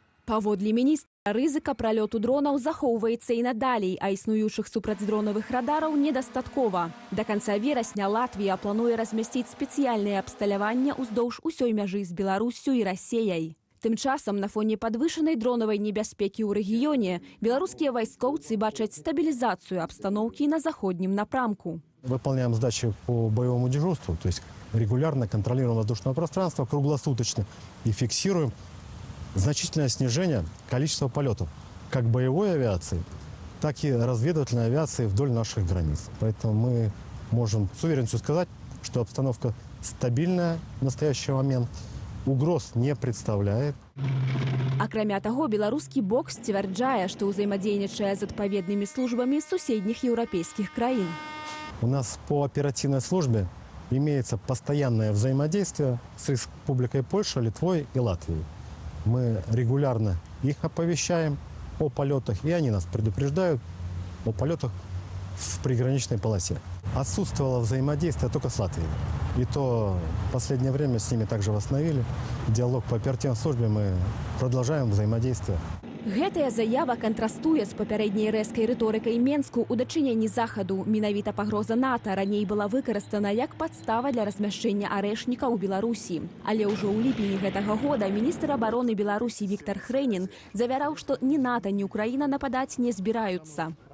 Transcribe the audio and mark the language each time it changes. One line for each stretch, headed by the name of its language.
Belarusian: Паводле міністра, рызыка пралёту дронаў захоўваецца і надалей, а існуючых супрацьдронавых радараў недастаткова. Да канца верасня Латвія плануе размясціць спецыяльнае абсталяванне ўздоўж усёй мяжы з Беларуссю і Расеяй. Тым часам, на фоне падвышанай дронавай небяспекі ў рэгіёне, беларускія вайскоўцы бачаць стабілізацыю абстаноўкі на заходнім напрамку.
Russian: Выполняем задачи по боевому дежурству, то есть регулярно контролируем воздушное пространство, круглосуточно и фиксируем значительное снижение количества полетов как боевой авиации, так и разведывательной авиации вдоль наших границ. Поэтому мы можем с уверенностью сказать, что обстановка стабильная в настоящий момент. Угроз не представляет.
Belarusian: Акрамя таго, беларускі бок сцвярджае, што ўзаемадзейнічае з адпаведнымі службамі суседніх еўрапейскіх краін.
Russian: У нас по оперативной службе имеется постоянное взаимодействие с Республикой Польша, Литвой и Латвией. Мы регулярно их оповещаем о полетах, и они нас предупреждают о полетах в приграничной полосе. Отсутствовало взаимодействие только с Латвией. И то в последнее время с ними также восстановили. Диалог по оперативной службе, мы продолжаем взаимодействие.
Belarusian: Гэтая заява кантрастуе з папярэдняй рэзкай рыторыкай Менску ў дачыненні захаду. Менавіта пагроза НАТО раней была выкарыстана як падстава для размяшчэння арэшніка ў Беларусі. Але ўжо ў ліпені гэтага года міністр абароны Беларусі Віктор Хрэнін завяраў, што ні НАТО, ні Украіна нападаць не збіраюцца.